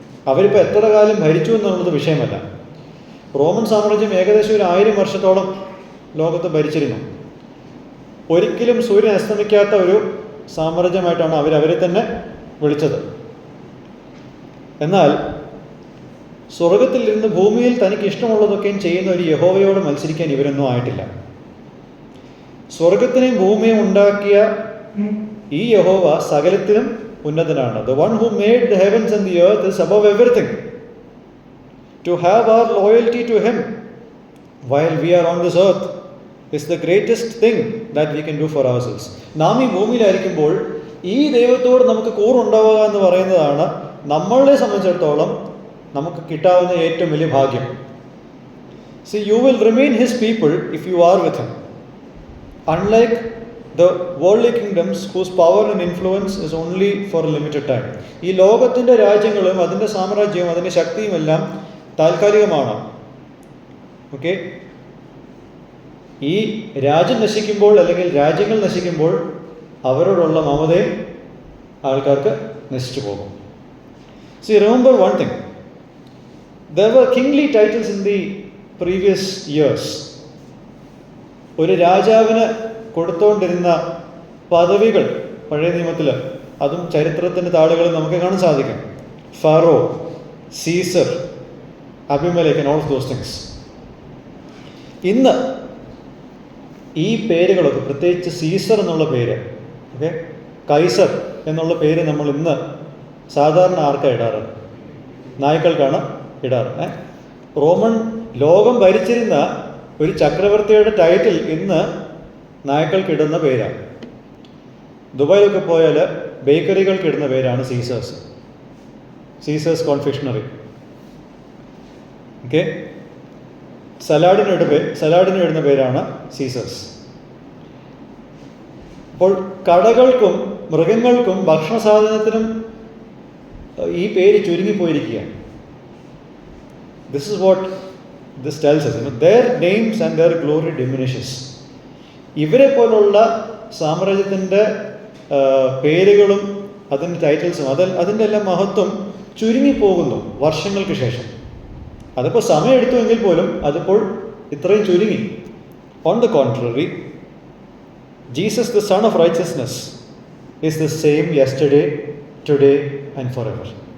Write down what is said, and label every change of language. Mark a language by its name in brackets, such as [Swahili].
[Malayalam] അവരിപ്പോൾ എത്ര കാലം ഭരിച്ചു എന്നുള്ളത് വിഷയമല്ല. റോമൻ സാമ്രാജ്യം ഏകദേശം ഒരു 1000 വർഷത്തോളം ലോകത്ത് ഭരിച്ചിരുന്നു. ഒരിക്കലും സൂര്യൻ അസ്തമിക്കാത്ത ഒരു സാമ്രാജ്യമായിട്ടാണ് അവരെ തന്നെ വിളിച്ചത്. എന്നാൽ സ്വർഗത്തിൽ ഇരുന്ന് ഭൂമിയിൽ തനിക്ക് ഇഷ്ടമുള്ളതൊക്കെയും ചെയ്യുന്ന ഒരു യഹോവയോട് മത്സരിക്കാൻ ഇവരൊന്നും ആയിട്ടില്ല. സ്വർഗത്തിനെയും ഭൂമിയും ഉണ്ടാക്കിയ ഈ യഹോവ സകലത്തിലും ഉന്നതനാണ്. [English] The one who made the heavens and the earth is above everything. to have our loyalty to Him while we are on this earth is the greatest thing that we can do for ourselves. [Malayalam] നാം ഈ ഭൂമിയിലായിരിക്കുമ്പോൾ ഈ ദൈവത്തോട് നമുക്ക് കൂറുണ്ടാവുക എന്ന് പറയുന്നതാണ് നമ്മളെ സംബന്ധിച്ചിടത്തോളം നമുക്ക് കിട്ടാവുന്ന ഏറ്റവും വലിയ ഭാഗ്യം. [English] See, you will remain His people if you are with Him. Unlike the worldly kingdoms whose power and influence is only for a limited time. [Malayalam] ഈ ലോകത്തിൻ്റെ രാജ്യങ്ങളും അതിൻ്റെ സാമ്രാജ്യവും അതിൻ്റെ ശക്തിയും എല്ലാം താൽക്കാലികമാണ്. ഓക്കെ, ഈ രാജ്യം നശിക്കുമ്പോൾ അല്ലെങ്കിൽ രാജ്യങ്ങൾ നശിക്കുമ്പോൾ അവരോടുള്ള മമതയും ആൾക്കാർക്ക് നശിച്ചു പോകും. [English] See, remember one thing. There were kingly titles in the previous years. [Malayalam] ഒരു രാജാവിന് കൊടുത്തുകൊണ്ടിരുന്ന പദവികൾ പഴയ നിയമത്തിൽ, അതും ചരിത്രത്തിൻ്റെ താളുകളിൽ നമുക്ക് കാണാൻ സാധിക്കും. [English] Pharaoh, Caesar, Abimelech and all of those things. [Malayalam] ഇന്ന് ഈ പേരുകളൊക്കെ, പ്രത്യേകിച്ച് സീസർ എന്നുള്ള പേര്, ഓക്കെ, കൈസർ എന്നുള്ള പേര് നമ്മൾ ഇന്ന് സാധാരണ ആർക്കാണ് ഇടാറ്? നായ്ക്കൾക്കാണ് ഇടാറ്. റോമൻ ലോകം ഭരിച്ചിരുന്ന ഒരു ചക്രവർത്തിയുടെ ടൈറ്റിൽ ഇന്ന് നായ്ക്കൾക്കിടുന്ന പേരാണ്. ദുബായിലൊക്കെ പോയാൽ ബേക്കറികൾക്ക് ഇടുന്ന പേരാണ് സീസേഴ്സ്, സീസേഴ്സ് കോൺഫെക്ഷണറി. ഓക്കെ, സലാഡിന് ഇടുന്ന പേരാണ് സീസേഴ്സ്. അപ്പോൾ കടകൾക്കും മൃഗങ്ങൾക്കും ഭക്ഷണ സാധനത്തിനും ഈ പേര് ചുരുങ്ങിപ്പോയിരിക്കുകയാണ്. [English] This is what this tells us. Their names and their glory diminishes. [Malayalam] ഇവരെ പോലുള്ള സാമ്രാജ്യത്തിൻ്റെ പേരുകളും അതിൻ്റെ ടൈറ്റിൽസും അതിൻ്റെ എല്ലാം മഹത്വം ചുരുങ്ങിപ്പോകുന്നു വർഷങ്ങൾക്ക് ശേഷം. അതിപ്പോൾ സമയമെടുത്തുവെങ്കിൽ പോലും അതിപ്പോൾ ഇത്രയും ചുരുങ്ങി. [English] On the contrary, Jesus the son of righteousness is the same yesterday, today and forever.